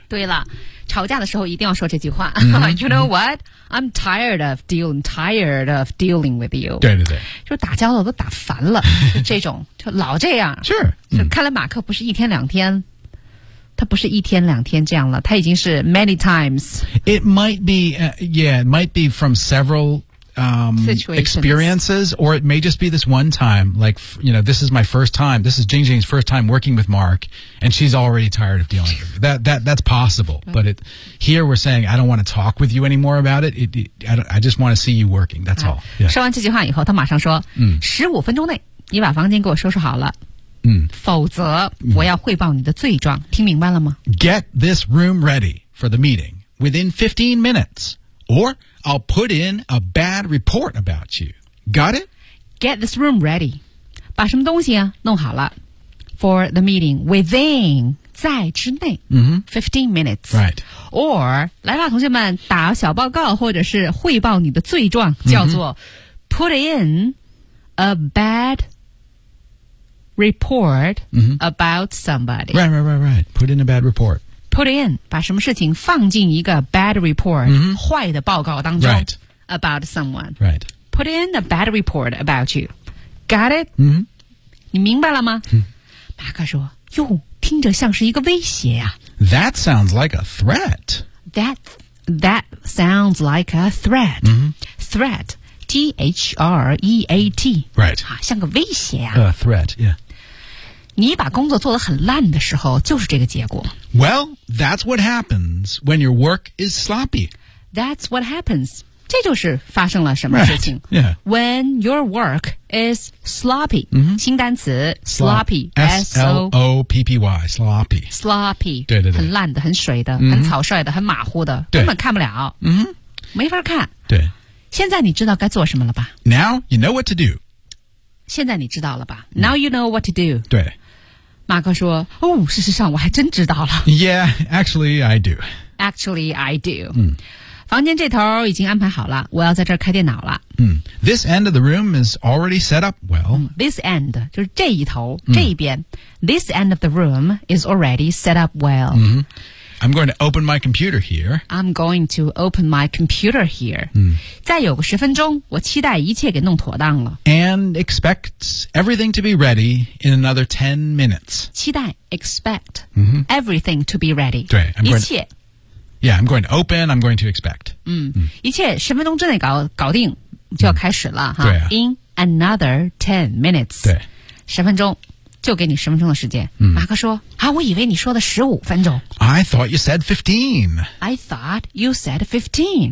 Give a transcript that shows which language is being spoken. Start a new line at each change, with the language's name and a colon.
Chinese: 对了，吵架的时候一定要说这句话。
English: You know what? I'm tired of dealing with you.
Chinese: 对对对。就打交道都打烦了。这种就老这样。是。看来马克不是一天两天。他不是一天两天这样了。他已经是
English: many times. It might be, it might be from several,experiences, or it may just be this one time, like, you know, this is my first time, this is Jing Jing's first time working with Mark, and she's already tired of dealing with it. That's possible, but here we're saying, I don't want to talk with you anymore about it, I just want to see you working, that's all.、
Chinese: 说完这句话以后，他马上说，15分钟内，你把房间给我收拾好了。否则我要汇报你的罪状，听明白了吗？
English: Get this room ready for the meeting within 15 minutes, or... I'll put in a bad report about you. Got it? Get this room ready.
Chinese: 把什么东西啊弄好了
English: for the meeting within
Chinese: 在之内、
English: 15 minutes. Right.
Chinese: Or 来吧，同学们，打小报告或者是汇报你的罪状，叫做、
English: put in a bad report、about somebody. Right, right, right, right. Put in a bad report.
Chinese: Put in, 把什么事情放进一个 bad report,、坏的报告当中、 right.
English: about someone. Right. Put in a bad report about you. Got it?、
Chinese: 你明白了吗？马克说，哟，听着像是一个威胁呀。
English: That sounds like a threat. That sounds like a threat.、 Mm-hmm. Threat, T-H-R-E-A-T. Right.、
Chinese: 啊、像个威胁呀。
English: A threat, yeah.
Chinese: 你把工作做得很烂的时候就是这个结果。
English: Well, that's what happens when your work is sloppy. That's what happens.
Chinese: 这就是发生了什么事情。
English: Right. Yeah. When your work is sloppy.、 Mm-hmm.
Chinese: 新单词 sloppy.
English: S-L-O-P-P-Y. Sloppy. Sloppy.
Chinese: 对对对。很烂的，很水的、 mm-hmm. 很草率的，很马虎的。根本看不了。嗯、mm-hmm. 没法看。对。现在你知道该做什么了吧。
English: Now you know what to do.
Chinese: 现在你知道了吧
English: ？Now you know what to do.
Chinese: 对，马克说：“哦，事实上我还真知道了。
English: ”Yeah, actually I do. Actually I do. 嗯，
Chinese: 房间这头已经安排好了，我要在这儿开电脑了。
English: 嗯 ，This end of the room is already set up well.、嗯、
Chinese: this end 就是这一头、嗯、这一边。
English: This end of the room is already set up well.、嗯、I'm going to open my computer here. I'm going to open my computer here. 嗯，
Chinese: 再有个十分钟，我期待一切给弄妥当了。
English: And expects everything to be ready in another 10 minutes.
Chinese: 期待 expect、 mm-hmm.
English: everything to be ready.
Chinese: 对一切
English: Yeah, I'm going to open, I'm going to expect.、
Chinese: 嗯嗯、一切十分钟之内 搞定就要开始了、嗯、哈对、啊。
English: In another 10 minutes.
Chinese: 对。十分钟就给你十分钟的时间。嗯、马克说啊我以为你说的十五分钟。
English: I thought you said 15. I thought you said 15.、